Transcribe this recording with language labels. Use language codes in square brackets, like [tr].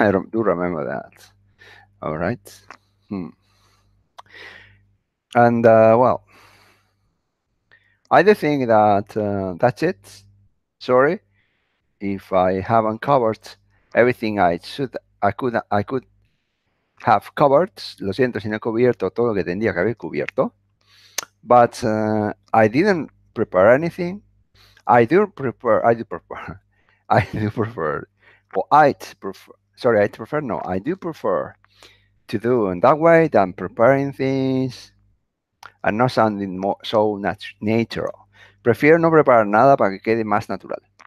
[en] Do remember that. All right. Hmm. And well, I do think that that's it. Sorry if I haven't covered everything I could have covered. [es] Lo siento si no he cubierto todo lo que tendría que haber cubierto. [en] But I didn't prepare anything. I do prefer. I do prefer. I do prefer. Or I prefer. Sorry, I prefer. No, I do prefer to do in that way than preparing things and not sounding more so natural. [es] Prefiero no preparar nada para que quede más natural.